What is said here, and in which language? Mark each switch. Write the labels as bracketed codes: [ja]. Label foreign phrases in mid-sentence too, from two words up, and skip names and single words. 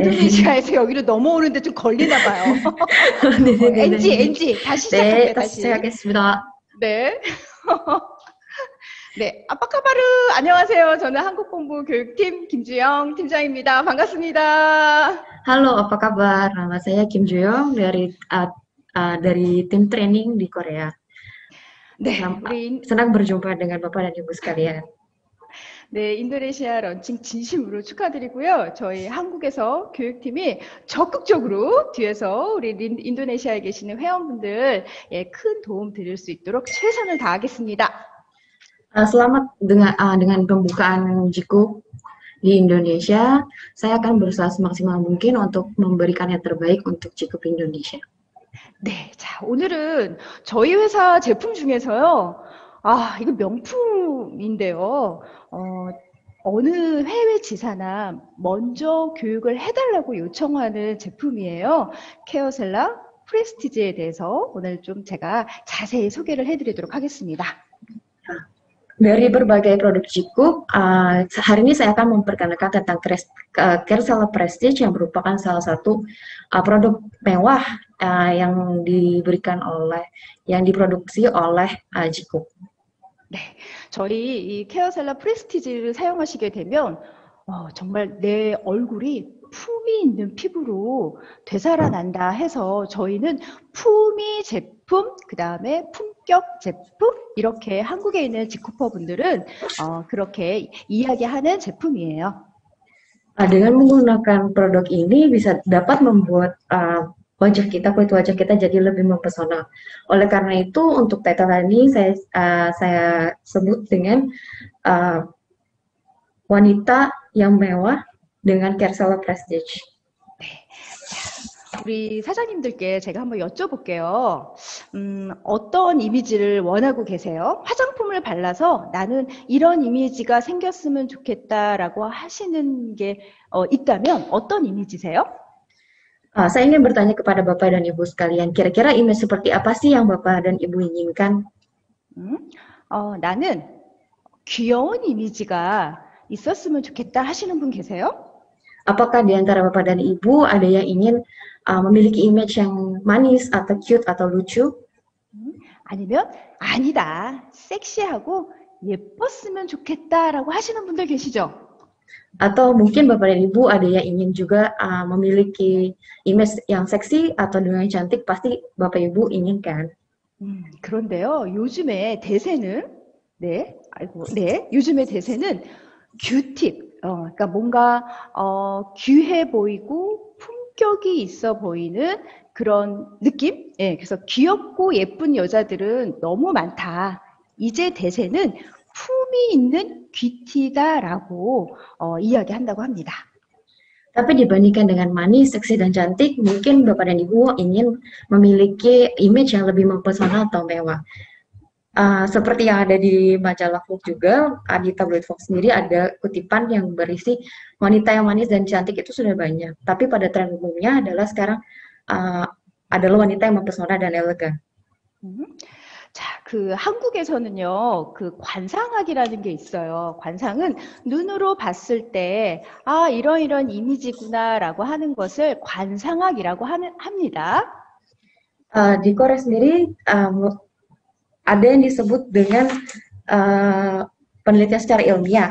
[ko] 인도네시아에서 여기로 넘어오는데 좀 걸리나 봐요. 네네네. NG, 다시 시작할게요. 네, 다시 시작하겠습니다. 네. 네, [id] apa kabar [ko] 안녕하세요. 저는 한국본부 교육팀 김주영 팀장입니다. 반갑습니다. [id] Halo, apa kabar? Nama saya Kim Joyong dari tim training di Korea. [ko] 네, [id] senang berjumpa dengan Bapak dan Ibu sekalian. [ko] 네, 인도네시아 런칭 진심으로 축하드리고요. 저희 한국에서 교육팀이 적극적으로 뒤에서 우리 인도네시아에 계시는 회원분들 큰 도움 드릴 수 있도록 최선을 다하겠습니다. [id] Selamat dengan pembukaan Jikuk di Indonesia. Saya akan berusaha semaksimal mungkin untuk memberikan yang terbaik untuk Jikuk Indonesia. [ko] 네, 자, 오늘은 저희 회사 제품 중에서요. 이거 명품인데요. 어느 해외 지사나 먼저 교육을 해달라고 요청하는 제품이에요. 케어셀라 프레스티지에 대해서 오늘 좀 제가 자세히 소개를 해드리도록 하겠습니다. [id] Dari berbagai produk Jikuk, hari ini saya akan memperkenalkan tentang Kersela Prestige yang merupakan salah satu produk mewah yang diproduksi oleh Jikuk. [ko] 네, 저희 이 케어셀라 프레스티지를 사용하시게 되면 정말 내 얼굴이 품이 있는 피부로 되살아난다 해서 저희는 품위 제품, 그 다음에 품격 제품 이렇게 한국에 있는 직쿠퍼 분들은 그렇게 이야기하는 제품이에요. [id] Dengan menggunakan produk ini bisa dapat membuat kulit wajah kita jadi lebih mempesona. Oleh karena itu untuk title ini saya sebut dengan wanita yang mewah dengan Kersela Prestige. [ko] 네. 우리 사장님들께 제가 한번 여쭤볼게요. 어떤 이미지를 원하고 계세요? 화장품을 발라서 나는 이런 이미지가 생겼으면 좋겠다라고 하시는 게 있다면 어떤 이미지세요? [id] Saya ingin bertanya kepada Bapak dan Ibu sekalian, kira-kira image seperti apa sih yang Bapak dan Ibu inginkan? [ko] 나는 귀여운 이미지가 있었으면 좋겠다 하시는 분 계세요? [id] Apakah di antara Bapak dan Ibu ada yang ingin memiliki image yang manis atau cute atau lucu? [ko] 아니면 아니다, 섹시하고 예뻤으면 좋겠다라고 하시는 분들 계시죠? [id] Atau mungkin Bapak dan Ibu ada yang ingin juga memiliki image yang seksi atau dengan cantik, pasti Bapak Ibu inginkan. [ko] 그런데요, 요즘의 대세는 요즘의 대세는 큐팁, 그러니까 뭔가 귀해 보이고 품격이 있어 보이는 그런 느낌? 예, 그래서 귀엽고 예쁜 여자들은 너무 많다. 이제 대세는 품이 있는 귀티다라고 이야기한다고 합니다. [id] Tapi dibandingkan dengan manis, seksi, dan cantik, mungkin Bapak dan Ibu ingin memiliki image yang lebih mempesona atau mewah. Seperti yang ada di majalah Vogue juga, di tabloid Vogue sendiri ada kutipan yang berisi wanita yang manis dan cantik itu sudah banyak. Tapi pada tren umumnya adalah sekarang uh, adalah wanita yang mempesona dan elegan. 음. [ko] 자, 한국에서는요, 관상학이라는 게 있어요. 관상은 눈으로 봤을 때, 아, 이런 이미지구나라고 하는 것을 관상학이라고 합니다. [id] Di Korea sendiri ada yang disebut dengan penelitian secara ilmiah.